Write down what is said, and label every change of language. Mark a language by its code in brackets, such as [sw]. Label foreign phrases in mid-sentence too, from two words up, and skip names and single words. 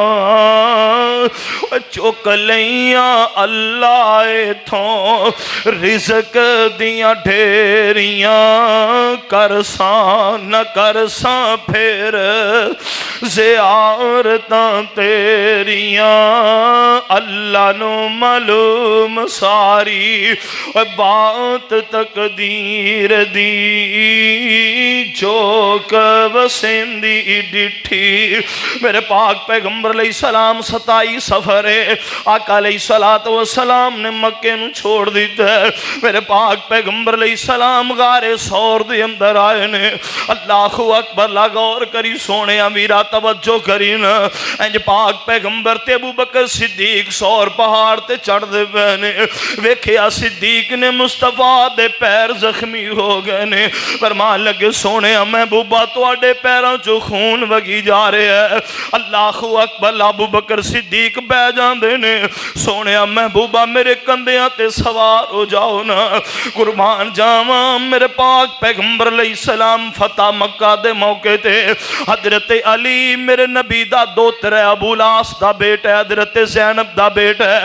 [pa] ਚੁੱਕ ਲਈਆਂ ਅੱਲਾਹ ਇੱਥੋਂ ਰਿਜ਼ਕ ਦੀਆਂ ਢੇਰੀਆਂ, ਕਰਸਾਂ ਨਾ ਕਰਸਾਂ ਫਿਰ ਜ਼ਿਆਰਤਾਂ ਤੇਰੀਆਂ ਅੱਲਾਹ ਨੂੰ ਮਾਲੂਮ ਸਾਰੀ, ਬਾਤ ਤਕਦੀਰ ਦੀ ਜੋ ਵਸੇਂਦੀ ਡਿੱਠੀ। ਮੇਰੇ ਪਾਕ ਪੈਗੰਬਰ ਅਲੈਹਿੱਸਲਾਮ 27 ਸਫ਼ਰ ਹੈ, ਆਕਾ [ar] عليه الصلاة والسلام [pa] ਨੇ ਮੱਕੇ ਨੂੰ ਛੋੜ ਦਿੱਤਾ ਹੈ। ਮੇਰੇ ਪਾਕ ਪੈਗੰਬਰ ਅਲੈਹਿੱਸਲਾਮ ਗ਼ਾਰੇ ਸੌਰ ਦੇ ਅੰਦਰ ਆਏ ਨੇ। [ar] الله أكبر, [pa] ਲਾ ਗ਼ੌਰ ਕਰੀਂ ਸੋਹਣੇ ਵੀਰਾ, ਤਵੱਜੋ ਕਰੀਂ ਨਾ। ਇੰਜ ਪਾਕ ਪੈਗੰਬਰ ਤੇ ਅਬੂ ਬਕਰ ਸਿੱਦੀਕ ਸੌਰ ਪਹਾੜ ਤੇ ਚੜ੍ਹਦੇ ਪਏ ਨੇ। ਵੇਖਿਆ ਸਿੱਦੀਕ ਨੇ ਮੁਸਤਫ਼ਾ ਦੇ ਪੈਰ ਜ਼ਖ਼ਮੀ ਹੋ ਗਏ ਨੇ। ਫ਼ਰਮਾਣ ਲੱਗੇ ਸੋਹਣੇ ਮਹਿਬੂਬਾ ਤੁਹਾਡੇ ਪੈਰੋਂ ਚੋਂ ਖ਼ੂਨ ਵਗੀ ਜਾ ਰਿਹਾ ਹੈ। [ar] الله أكبر, [pa] ਅਬੂ ਬਕਰ ਸਿੱਦੀਕ ਬਹਿ ਜਾਂਦੇ ਨੇ। ਸੋਹਣੇ ਮਹਿਬੂਬਾ ਮੇਰੇ ਕੰਧਿਆਂ ਤੇ ਸਵਾਰ ਹੋ ਜਾਓ ਨਾ, ਕੁਰਬਾਨ ਜਾਵਾਂ। ਮੇਰੇ ਪਾਕ ਪੈਗੰਬਰ ਅਲੈਹਿੱਸਲਾਮ ਫ਼ਤਹ ਮੱਕਾ ਦੇ ਮੌਕੇ ਤੇ ਹਜ਼ਰਤ ਅਲੀ ਮੇਰੇ ਨਬੀ ਦਾ ਦੋਹਤਰ ਹੈ, ਅਬੂ ਲਾਸ ਦਾ ਬੇਟਾ ਹੈ, ਹਜ਼ਰਤ ਜ਼ੈਨਬ ਦਾ ਬੇਟਾ ਹੈ।